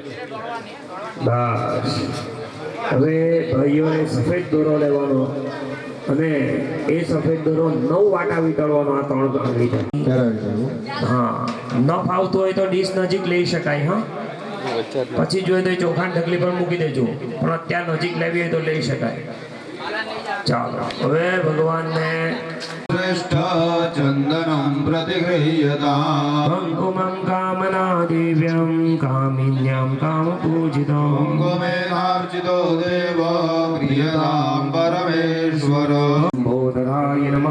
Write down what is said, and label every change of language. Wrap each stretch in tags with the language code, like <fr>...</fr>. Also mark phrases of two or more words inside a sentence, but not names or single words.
<gu>બસ હવે ભાઈઓને સફેદ દોરો લેવાનો અને એ સફેદ દોરો 9 વાટા વીંટળવાનો આ 3 આંગળી હા ન ફાવતું હોય તો ડીશ નજીક લઈ શકાય હા પછી જોઈએ તો ચોખાની ઢગલી પર મૂકી દેજો પણ અત્યારે નજીક લેવી હોય તો લઈ શકાય ચાલો હવે ભગવાનને</gu> <sa>श्रेष्ठ चंदनं प्रतिगृह्यताम् कुङ्कुमं कामना दिव्यं कामिन्यां कामपूजितं कुङ्कुमेनार्चितो देव प्रियतां परमेश्वर बोधराय नमः</sa>